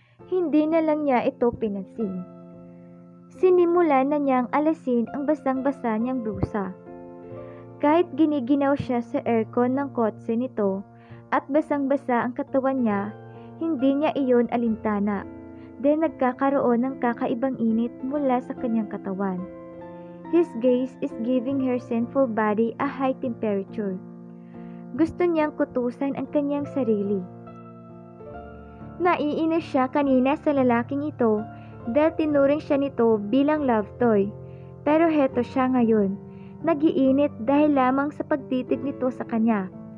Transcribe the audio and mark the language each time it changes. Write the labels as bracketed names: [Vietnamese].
[Filipino] Hindi na lang niya ito pinansin. Sinimulan na niyang alasin ang basang-basa niyang blusa. Kahit giniginaw siya sa aircon ng kotse nito at basang-basa ang katawan niya, hindi niya iyon alintana dahil nagkakaroon ng kakaibang init mula sa kanyang katawan. [English] His gaze is giving her sinful body a high temperature. [Filipino] Gusto niyang kutusan ang kanyang sarili. Naiinis siya kanina sa lalaking ito dahil tinuring siya nito bilang love toy. Pero heto siya ngayon, nagiinit dahil lamang sa pagtitig nito sa kanya.